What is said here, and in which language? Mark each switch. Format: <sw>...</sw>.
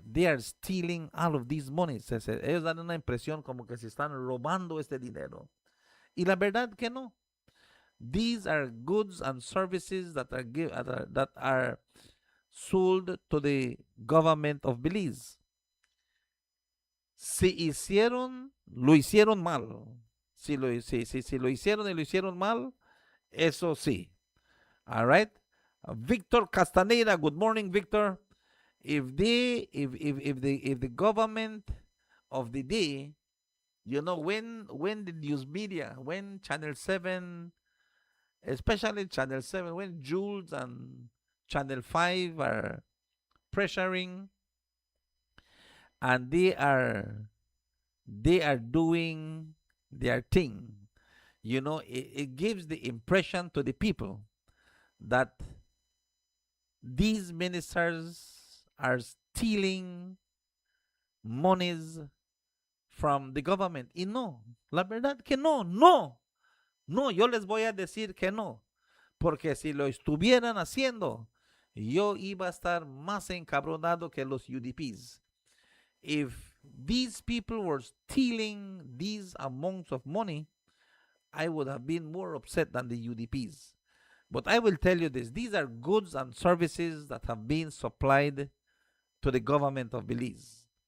<en>they are stealing all of these monies.</en> <es>Ellos dan una impresión como que se están robando este dinero. Y la verdad que no.</es> <en>These are goods and services that are sold to the government of Belize.</en> <es>Si hicieron, lo hicieron mal. Si lo hicieron y lo hicieron mal, eso sí.</es> <en>All right. Victor Castaneda, good morning, Victor. If the government of the day, when the news media, when Channel 7, especially Channel 7, when Jules and Channel 5 are pressuring, and they are doing their thing, it gives the impression to the people that these ministers are stealing monies from the government.</en> <es>Y no, la verdad que no, yo les voy a decir que no, porque si lo estuvieran haciendo, yo iba a estar más encabronado que los UDPs.</es> <en>If these people were stealing these amounts of money, I would have been more upset than the UDPs. But I will tell you this, these are goods and services that have been supplied to the government of Belize.</en>